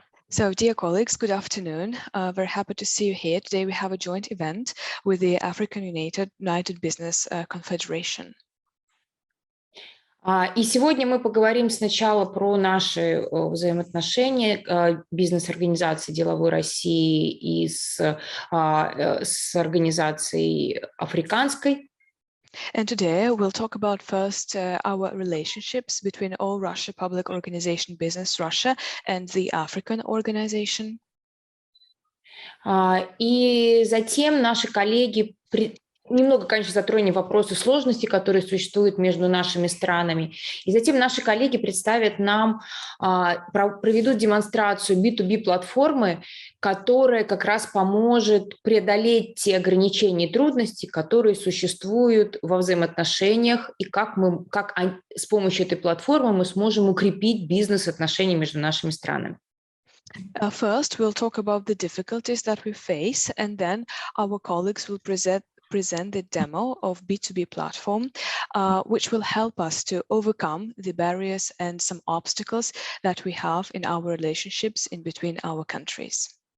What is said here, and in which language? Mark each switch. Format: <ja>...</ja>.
<en>So, dear colleagues, good afternoon. We're happy to see you here. Today we have a joint event with the African United Business Confederation.</en> <ru>И сегодня мы поговорим сначала про наши взаимоотношения бизнес-организации деловой России и с организацией африканской.</ru> <en>And today we'll talk about first our relationships between All Russia Public Organization Business Russia and the African organization.</en> <ru>И затем наши коллеги немного, конечно, затронем вопросы сложности, которые существуют между нашими странами. И затем наши коллеги представят нам, проведут демонстрацию B2B платформы, которая как раз поможет преодолеть те ограничения и трудности, которые существуют во взаимоотношениях, и как с помощью этой платформы мы сможем укрепить бизнес-отношения между нашими странами.</ru> <en>First, we'll talk about the difficulties that we face, and then our colleagues will present the demo of B2B platform, which will help us to overcome the barriers and some obstacles that we have in our relationships in between our countries.</en>